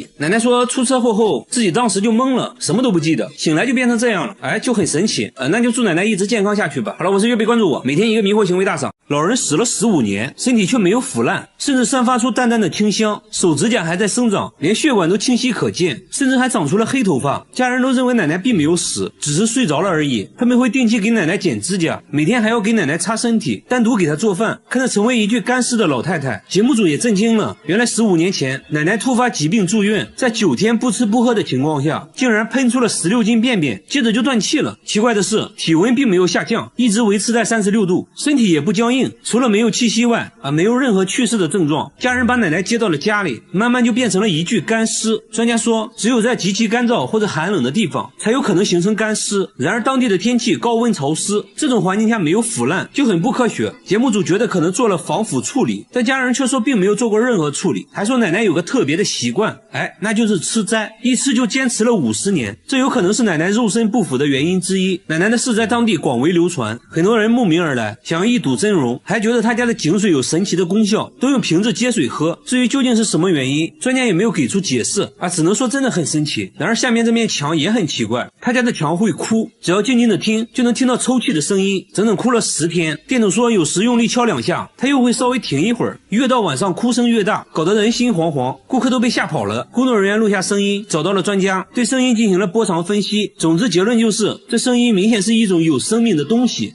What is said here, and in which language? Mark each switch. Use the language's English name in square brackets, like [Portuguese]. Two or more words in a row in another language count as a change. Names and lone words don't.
[Chinese] 奶奶說出車禍後自己當時就懵了，什麼都不記得，醒來就变成這樣了，就很神奇。那就祝奶奶一直健康下去吧。好了，我是月貝，關注我，每天一個迷惑行為大賞。老人死了15年，身體卻沒有腐爛，甚至散發出淡淡的清香，手指甲還在生長，連血管都清晰可見，甚至還長出了黑頭髮。家人都認為奶奶並沒有死，只是睡着了而已。他們會定期給奶奶剪指甲，每天還要給奶奶擦身體，單獨給她做飯，看着成為一具乾屍的老太太。節目組也震驚了，原來15年前奶奶突發疾病住院，在9天不吃不喝的情況下，竟然噴出了16斤便便，接着就斷氣了。奇怪的是，體溫並沒有下降，一直維持在36度，身體也不僵硬， 硬，除了沒有氣息外沒有任何去世的症狀。家人把奶奶接到了家裡，慢慢就變成了一具乾屍。專家說，只有在極其乾燥或者寒冷的地方才有可能形成乾屍。然而當地的天氣高溫潮濕，這種環境下沒有腐爛就很不科學。節目組覺得可能做了防腐處理，但家人卻說並沒有做過任何處理，還說奶奶有個特別的習慣，那就是吃齋，一吃就堅持了50年，這有可能是奶奶肉身不腐的原因之一。奶奶的事在當地廣為流傳，很多人慕名而來，想要一睹真容，還覺得他家的井水有神奇的功效，都用瓶子接水喝。至於究竟是什麼原因，專家也沒有給出解釋只能說真的很神奇。然而下面這面牆也很奇怪，他家的牆會哭，只要靜靜的聽就能聽到抽泣的聲音，整整哭了10天。店主說有時用力敲2下，他又會稍微停一會兒，越到晚上哭聲越大，搞得人心惶惶，顧客都被嚇跑了。工作人員錄下聲音，找到了專家，對聲音進行了波長分析，總之結論就是這聲音明顯是一種有生命的東西。